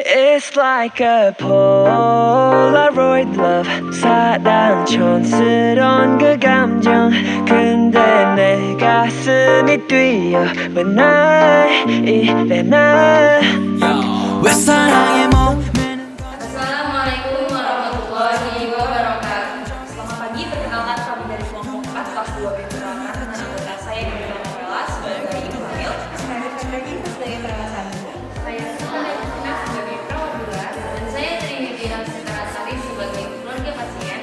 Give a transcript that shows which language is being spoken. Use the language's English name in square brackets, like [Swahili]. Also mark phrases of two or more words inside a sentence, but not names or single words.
[English] It's like a Polaroid love [Korean] 사랑 촌스러운 그 감정 근데 내 가슴이 뛰어 [English] When I [Korean] 이래 난 왜 사랑에 목매는 [Arabic] السلام عليكم ورحمة الله وبركاته. [Indonesian] Selamat pagi, perkenalkan kami dari kelompok 4 kelas 2 B Perangan dengan anggota saya yang bernama Noella sebagai Ibu Hamil. Saya Fadlagi sebagai perawat hamil. Saya Sina sebagai perawat dua. Dan saya Triwidina Secara Sari sebagai keluarga pasien.